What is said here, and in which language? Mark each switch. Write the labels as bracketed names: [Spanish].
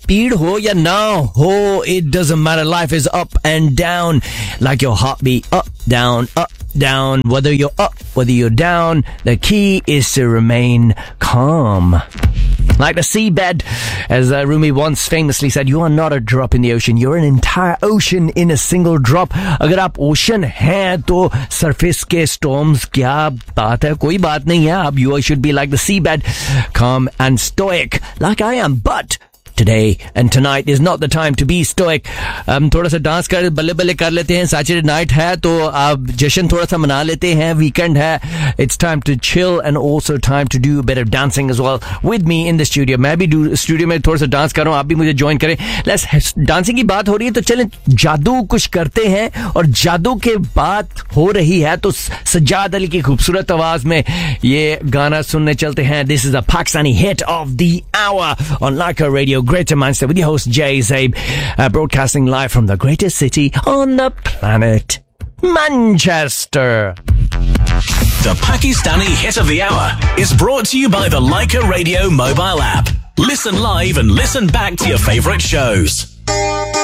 [Urdu] Peed ho ya na ho, [English] it doesn't matter. Life is up and down. Like your heartbeat. Up, down. Whether you're up, whether you're down, the key is to remain calm. Like the seabed, as Rumi once famously said, you are not a drop in the ocean. You're an entire ocean in a single drop. [Urdu] اگر آپ ocean ہیں، تو surface کے storms کیا بات ہے؟ کوئی بات نہیں ہے۔ [English] Ab you should be like the seabed, calm and stoic, like I am. But today and tonight is not the time to be stoic. [Urdu] تھوڑا سا ڈانس کر، بلے بلے کر لیتے ہیں۔ [English] Saturday night [Urdu] ہے، تو اب جشن تھوڑا سا منا لیتے ہیں۔ ویک اینڈ ہے۔ [English] It's time to chill and also time to do a bit of dancing as well. With me in the studio, [Urdu] میں بھی studio میں تھوڑا سا dance کر رہا ہوں۔ آپ بھی مجھے جوائن کرے۔ [English] Let's dancing [Urdu] کی بات ہو رہی ہے، تو چلیں جادو کچھ کرتے ہیں۔ اور جادو کے بات ہو رہی ہے، تو سجاد علی کی خوبصورت آواز میں یہ گانا سننے چلتے ہیں۔ [English] This is a Pakistani hit of the hour on Laika Radio. Greater Manchester with your host Jay Zabe, broadcasting live from the greatest city on the planet, Manchester. The Pakistani Hit of the Hour is brought to you by the Laika Radio mobile app. Listen live and listen back to your favorite shows.